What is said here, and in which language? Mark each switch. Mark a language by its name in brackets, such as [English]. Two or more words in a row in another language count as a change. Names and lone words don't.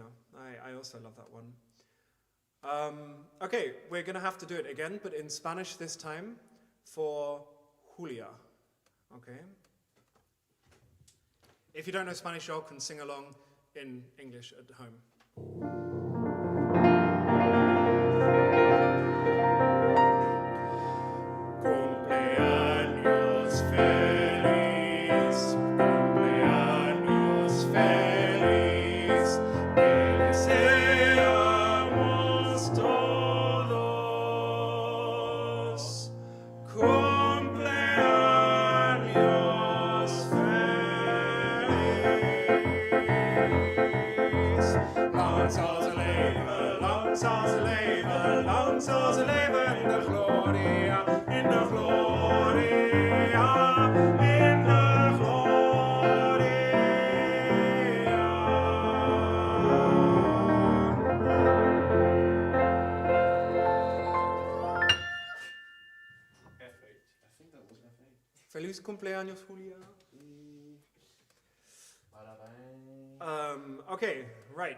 [English] I also love that one. Okay, we're going to have to do it again, but in Spanish this time for Julia. Okay? If you don't know Spanish, y'all can sing along in English at home. [Spanish] Cumpleaños feliz, cumpleaños feliz, te deseamos todos. Cumpleaños feliz. [Dutch] Lang zal ze leven, lang zal ze leven, lang zal ze leven in de gloria, in de gloria, in de gloria. [English] F8. I think that was F8. [Spanish] Feliz cumpleaños, Julia. [English] Okay, right.